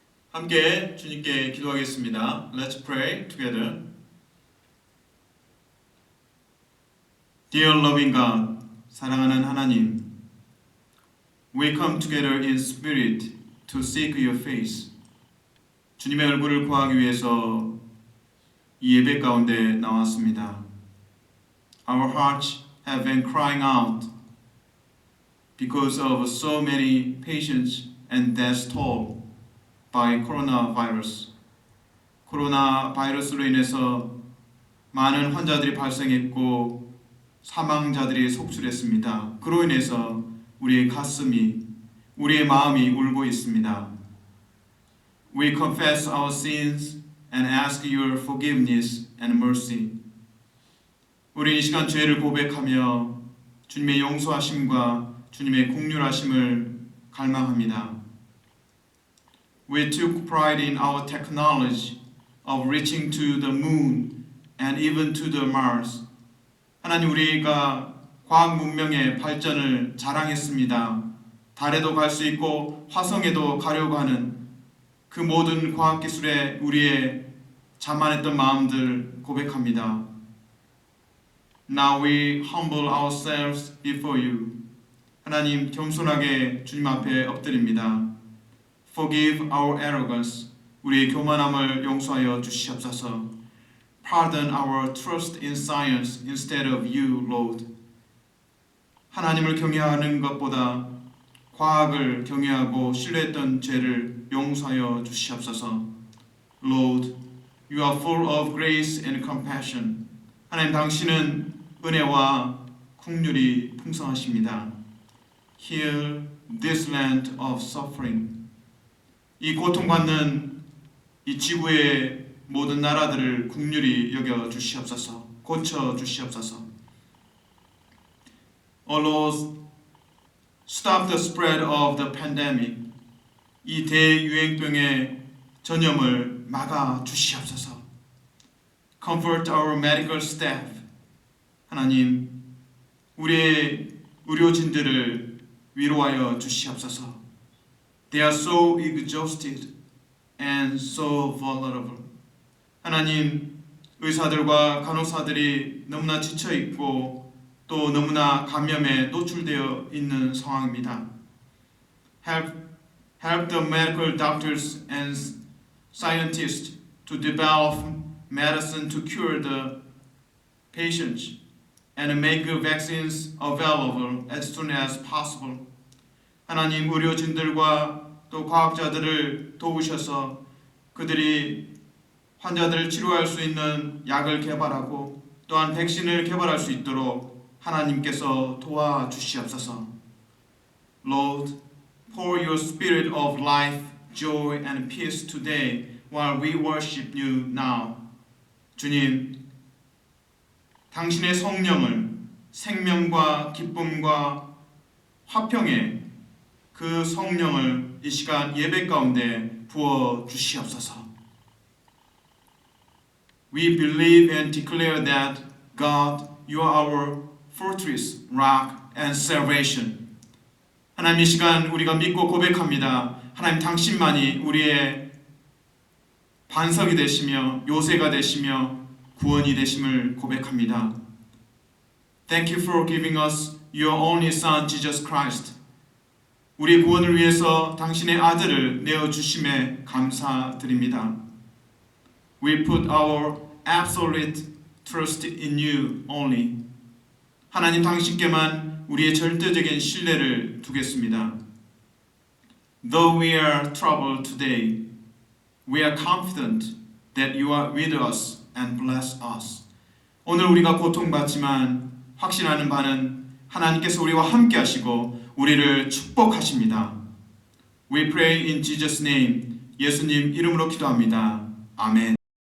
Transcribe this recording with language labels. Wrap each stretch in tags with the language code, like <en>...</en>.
<ko>함께 주님께 기도하겠습니다.</ko> <en>Let's pray together. Dear loving God,</en> <ko>사랑하는 하나님,</ko> <en>we come together in spirit to seek your face.</en> <ko>주님의 얼굴을 구하기 위해서 이 예배 가운데 나왔습니다.</ko> <en>Our hearts have been crying out because of so many patients and deaths toll by coronavirus.</en> <ko>코로나 바이러스로 인해서 많은 환자들이 발생했고 사망자들이 속출했습니다. 그로 인해서 우리의 가슴이, 우리의 마음이 울고 있습니다.</ko> <en>We confess our sins and ask your forgiveness and mercy.</en> <ko>우리 이 시간 죄를 고백하며 주님의 용서하심과 주님의 긍휼하심을 갈망합니다.</ko> <en>We took pride in our technology of reaching to the moon and even to the Mars.</en> <ko>하나님, 우리가 과학 문명의 발전을 자랑했습니다. 달에도 갈 수 있고 화성에도 가려고 하는 그 모든 과학 기술에 우리의 자만했던 마음들 고백합니다.</ko> <en>Now we humble ourselves before you.</en> <ko>하나님, 겸손하게 주님 앞에 엎드립니다.</ko> <en>Forgive our arrogance.</en> <ko>우리의 교만함을 용서하여 주시옵소서.</ko> <en>Pardon our trust in science instead of you, Lord.</en> <ko>하나님을 경외하는 것보다 과학을 경외하고 신뢰했던 죄를 용서하여 주시옵소서.</ko> <en>Lord, you are full of grace and compassion.</en> <ko>하나님, 당신은 은혜와 긍휼이 풍성하십니다.</ko> <en>Heal this land of suffering.</en> <ko>이 고통받는 이 지구의 모든 나라들을 긍휼히 여겨 주시옵소서. 고쳐 주시옵소서.</ko> <en>Oh Lord, stop the spread of the pandemic.</en> <ko>이 대유행병의 전염을 막아 주시옵소서.</ko> <en>Comfort our medical staff.</en> <ko>하나님, 우리의 의료진들을 위로하여 주시옵소서.</ko> <en>They are so exhausted and so vulnerable.</en> <ko>하나님, 의사들과 간호사들이 너무나 지쳐 있고 또 너무나 감염에 노출되어 있는 상황입니다.</ko> <en>Help the medical doctors and scientists to develop medicine to cure the patients and make vaccines available as soon as possible.</en> <ko>하나님, 의료진들과 또 과학자들을 도우셔서 그들이 환자들을 치료할 수 있는 약을 개발하고 또한 백신을 개발할 수 있도록 하나님께서 도와주시옵소서.</ko> <en>Lord, pour your spirit of life, joy and peace today while we worship you now.</en> <ko>주님, 당신의 성령을 생명과 기쁨과 화평의 그 성령을 이 시간 예배 가운데 부어 주시옵소서.</ko> <en>We believe and declare that God, you are our fortress, rock and salvation.</en> <ko>하나님, 이 시간 우리가 믿고 고백합니다. 하나님, 당신만이 우리의 반석이 되시며 요새가 되시며 구원이 되심을 고백합니다.</ko> <en>Thank you for giving us your only Son, Jesus Christ.</en> <ko>우리의 구원을 위해서 당신의 아들을 내어주심에 감사드립니다.</ko> <en>We put our absolute trust in you only.</en> <ko>하나님, 당신께만 우리의 절대적인 신뢰를 두겠습니다.</ko> <en>Though we are troubled today, we are confident that you are with us and bless us.</en> <ko>오늘 우리가 고통받지만 확신하는 바는 하나님께서 우리와 함께 하시고 우리를 축복하십니다.</ko> <en>We pray in Jesus' name.</en> <ko>예수님 이름으로 기도합니다. 아멘.</ko>